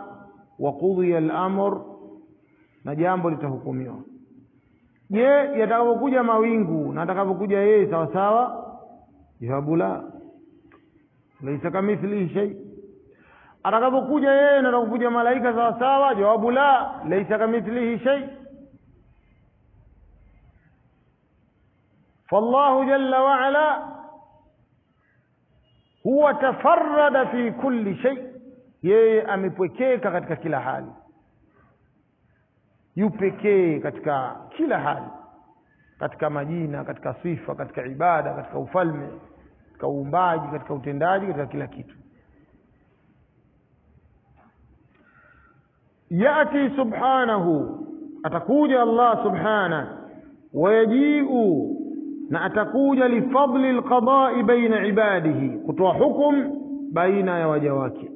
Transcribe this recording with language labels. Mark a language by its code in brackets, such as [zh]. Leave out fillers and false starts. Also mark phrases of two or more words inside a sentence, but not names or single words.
[ar] وقضي الأمر, [sw] na jambo litahukumiwa. Je, yatakapokuja mawingu na atakapokuja yeye sawa sawa? [ar] jawabu لا، ليس كمثله شيء. [sw] Atakapokuja yeye na atakapokuja malaika sawa sawa, jawabu la, [ar] ليس كمثله شيء. فالله جل وعلا هو تفرد في كل شيء، [sw] yeye amepwekeka katika kila hali, yupekee katika kila hali, katika majina, katika sifa, katika ibada, katika ufalme, katika uumbaji, katika utendaji, katika kila kitu. [ar] يأتي سبحانه, [sw] atakuja Allah subhanahu, wayajiu, na atakuja [ar] لفصل القضاء بين عباده, [sw] kutoa hukum baina ya waja wake.